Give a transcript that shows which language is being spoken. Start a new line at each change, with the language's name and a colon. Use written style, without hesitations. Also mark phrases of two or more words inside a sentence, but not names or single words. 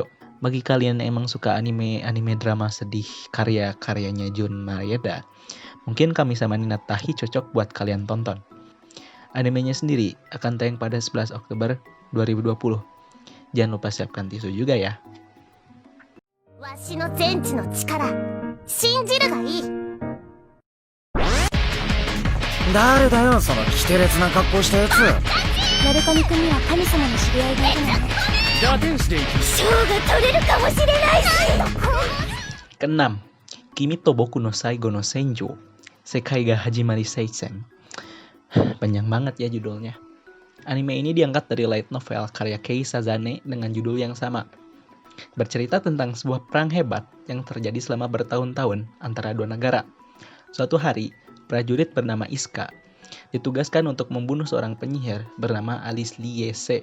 Indonesian: Bagi kalian yang emang suka anime drama sedih karya-karyanya Jun Maeda, mungkin Kami-sama Ninatahi cocok buat kalian tonton. Animenya sendiri akan tayang pada 11 Oktober 2020. Jangan lupa siapkan tisu juga ya.
Japanese: わしの全知の力信じるがいい。誰だよそのキテレツな格好したやつ。ナルコミ君には神様の知り合いがいるのよ。打天使で行く。賞が取れるかもしれないし。
Indonesian: Keenam, Kimi to Boku no Saigo no Senjo, Sekai ga Hajimari Seisen. Panjang banget ya judulnya. Anime ini diangkat dari light novel karya Kei Sazane dengan judul yang sama. Bercerita tentang sebuah perang hebat yang terjadi selama bertahun-tahun antara 2 negara. Suatu hari, prajurit bernama Iska ditugaskan untuk membunuh seorang penyihir bernama Alice Liese.